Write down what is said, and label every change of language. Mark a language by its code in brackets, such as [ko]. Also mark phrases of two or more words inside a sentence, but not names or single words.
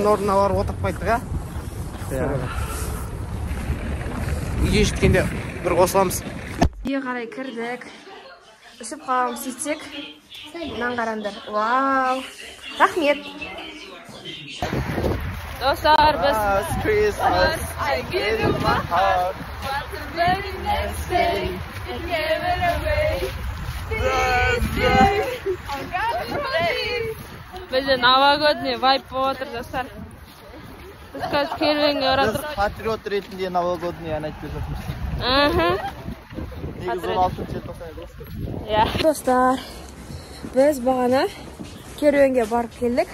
[kk] Депутаттардың орнына барып отырып қайттық, а? Үйге жеткенде бір қосыламыз. Үйге қарай кірдік. Үсіп қаламыз сөйтсек. Мұнан қараңдар. Вау. Рахмет. Достар, біз [en] Christmas. I give you my heart. But the very next day, I gave it away. This year, I'm gonna promise. [kk] Бізде [ru] новогодний вайп [kk] болып отыр, достар. Біз қазір керуенге баратыр. Біз патриот ретінде новогодний ән айтып жатырмыз. Негізі 16 желтоқсан. Иә. Достар, біз бағана керуенге барып келдік.